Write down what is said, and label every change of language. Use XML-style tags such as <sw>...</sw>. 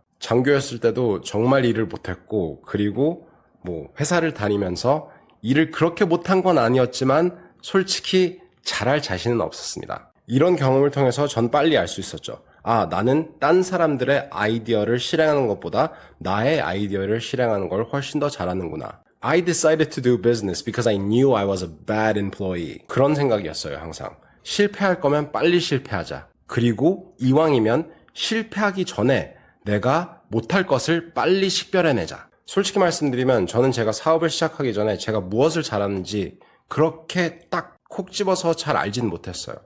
<ko>장교였을 때도 정말 일을 못했고 그리고 뭐 회사를 다니면서 일을 그렇게 못한 건 아니었지만 솔직히 잘할 자신은 없었습니다. 이런 경험을 통해서 전 빨리 알 수 있었죠. 아, 나는 딴 사람들의 아이디어를 실행하는 것보다 나의 아이디어를 실행하는 걸 훨씬 더 잘하는구나.</ko> <en>I decided to do business because I knew I was a bad employee.</en> <ko>그런 생각이었어요, 항상. 실패할 거면 빨리 실패하자. 그리고 이왕이면 실패하기 전에 내가 못할 것을 빨리 식별해내자. 솔직히 말씀드리면 저는 제가 사업을 시작하기 전에 제가 무엇을 잘하는지 그렇게 딱 콕 집어서 잘 알진 못했어요.</ko>